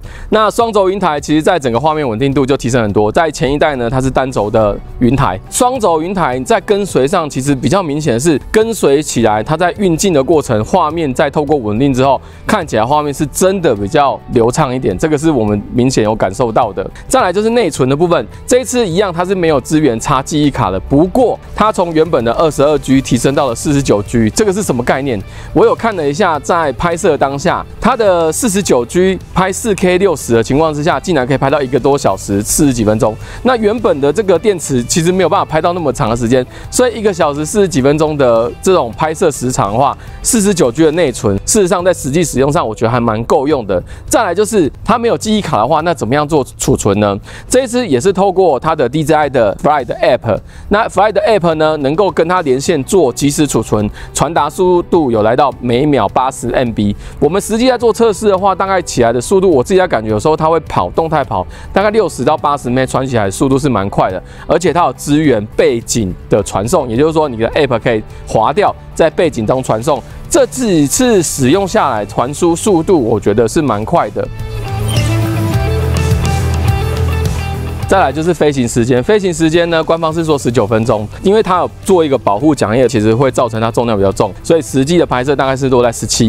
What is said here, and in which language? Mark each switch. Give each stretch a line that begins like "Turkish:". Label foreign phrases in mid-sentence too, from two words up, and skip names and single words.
Chinese: 那雙軸雲台其實在整個畫面穩定度就提升很多。在前一代呢，它是單軸的雲台，雙軸雲台在跟隨上其實比較明顯的是跟隨起來，它在運鏡的過程，畫面在透過穩定之後，看起來畫面是真的比較流暢一點，這個是我們明顯有感受到的。再來就是內存的部分，這一次一樣它是沒有支援插記憶卡的，不過它從原本的22G 提升到了49G，這個是什麼概念？我有看了一下，在拍攝當下，它的 49G 拍4K 60的情況之下，竟然可以拍到1個多小時40幾分鐘。那原本的這個電池其實沒有辦法拍到那麼長的時間，所以1個小時40幾分鐘的這種拍攝時長的話，49G 的內存，事實上在實際使用上，我覺得還蠻夠用的。再來就是它沒有記憶卡的話，那怎麼樣做儲存呢？這一次也是透過它的 DJI 的 Fly 的 App， 那 Fly 的 App 呢，能夠跟它連線做即時儲存，傳達速度有來到每秒80 MB。我們實際在做測試的話，大概起來的速度，我自己在感覺有時候它會跑動態跑，大概60到80 MB 傳起來的速度是蠻快的，而且它有支援背景的傳送，也就是說你的 App 可以滑掉，在背景中傳送， 這幾次使用下來，傳輸速度我覺得是蠻快的。再來就是飛行時間，飛行時間呢，官方是說19分鐘，因為它有做一個保護獎葉，其實會造成它重量比較重，所以實際的拍攝大概是落在17。